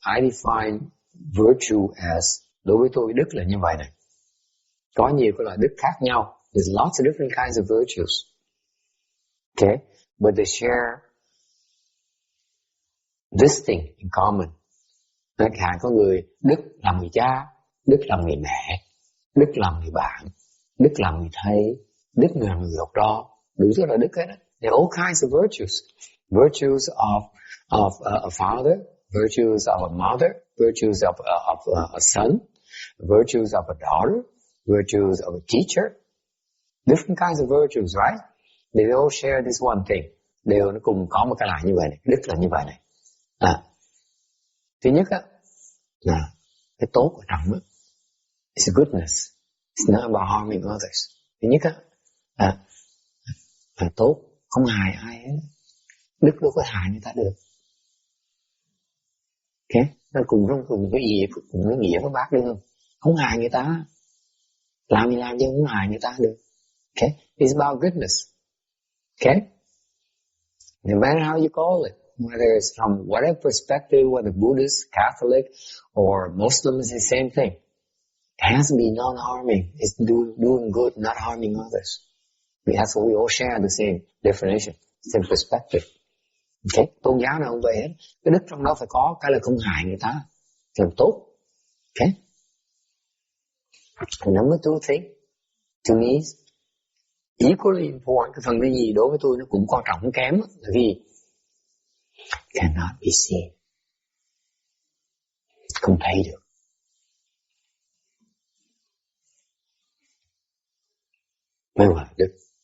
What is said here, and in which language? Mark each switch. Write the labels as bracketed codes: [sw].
[en] I define virtue as, [vi] đối với tôi đức là như vậy này. Có nhiều cái loại đức khác nhau. [en] There's lots of different kinds of virtues. Okay? But they share this thing in common. [vi] Chẳng hạn có người đức làm người cha, đức làm người mẹ, đức làm người bạn, đức làm người thầy, đức làm người học trò. Đủ thứ là đức hết đó. [en] There are all kinds of virtues. Virtues of a father, virtues of a mother, virtues of a son, virtues of a daughter, virtues of a teacher. Different kinds of virtues, right? They all share this one thing. [vi] Đều nó cùng có một cái là như vậy này. Đức là như vậy này. Thứ nhất á, là cái tốt ở trong đó. It's goodness. It's not about harming others. Thứ nhất á, là tốt, không hại ai hết. Đức đâu có hại người ta được. Ok? Nó cùng cái nghĩa với bác được không? Không hại người ta. Làm gì làm chứ không hại người ta được. [en] Okay? It's about goodness. Okay? No matter how you call it, whether it's from whatever perspective, whether Buddhist, Catholic, or Muslim, is the same thing. It has to be non-harming. It's doing good, not harming others. That's what we all share the same definition, same perspective. Okay? [vi] Tôn giáo nào không vậy hết. Cái đức trong đó phải có cái là không hại người ta. Làm tốt. Okay? [en] Number two thing, to me, is equally important. [vi] Cái phần cái gì đối với tôi nó cũng quan trọng không kém. Là vì [en] cannot be seen. [vi] Không thấy được. Mới gọi là đức.